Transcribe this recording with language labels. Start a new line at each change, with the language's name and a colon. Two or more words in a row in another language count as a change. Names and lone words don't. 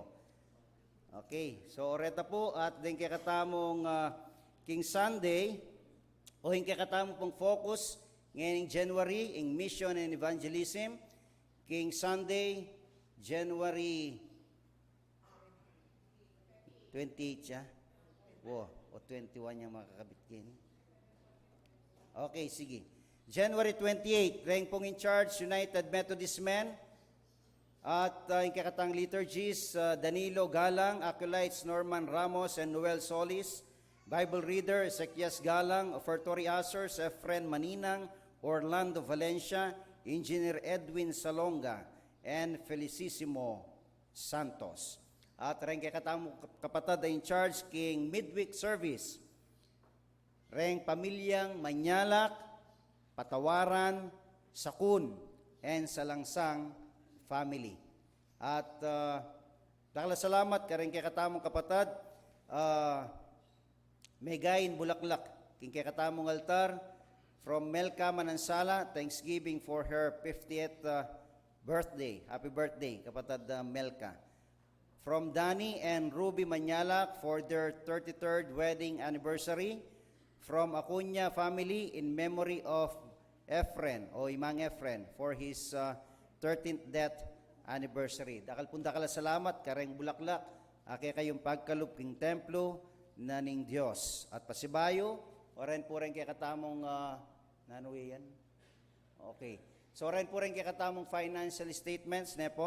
Pampanga: Okay, so oreta po, at din kakatamong King Sunday, o yung kakatamong pong focus, ngayong January, in Mission and Evangelism, King Sunday, January 28 siya. Wow, o 21 yung makakabit kini. Okay, sige. January 28, rank pong in charge, United Methodist Men. At yung kakatang liturgies, Danilo Galang, Acolytes Norman Ramos and Noel Solis.
English: Bible reader,
Pampanga: Ezekias Galang,
English: offertory ushers,
Pampanga: Efren Maninang, Orlando Valencia, Engineer Edwin Salonga,
English: and Felicissimo Santos.
Pampanga: At rin kay katamo kapatad in charge king midweek service. Ring pamilyang Manyalak, Patawaran, Sakun, and Salangsang family. At dakala salamat ka rin kay katamong kapatad, Megayin Bulaklak, king kay katamong altar,
English: from Melka Manansala, thanksgiving for her 50th birthday. Happy birthday,
Pampanga: kapatad Melka.
English: From Danny and Ruby Manyalak for their 33rd wedding anniversary. From Acuña family in memory of Efren o Imang Efren for his 13th death anniversary.
Pampanga: Dakal salamat kareng bulaklak ake kayong pagkalup king templo na ning Dios. At pasibayo oren po rin kay katamong nanuwi yan. Okay. So oren po rin kay katamong
English: financial statements
Pampanga: ne po.